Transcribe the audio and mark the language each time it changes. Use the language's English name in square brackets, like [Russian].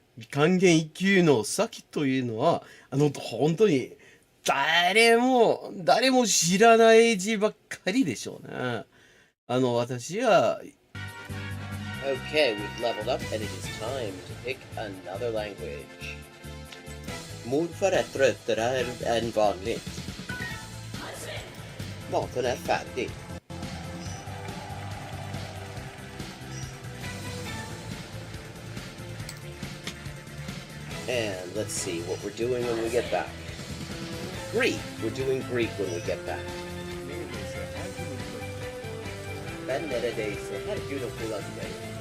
[Japanese] 還元一級の先というのは、本当に誰も知らない字ばっかりでしょうね。私は、 [English] Okay, we've leveled up, and it is time to pick another language. [Swedish] Morfar är tröttare än vanligt. Maten är färdig. [English] And let's see what we're doing when we get back. Greek! We're doing Greek when we get back. [Turkish] Ben neredeyse her gün okula gidelim.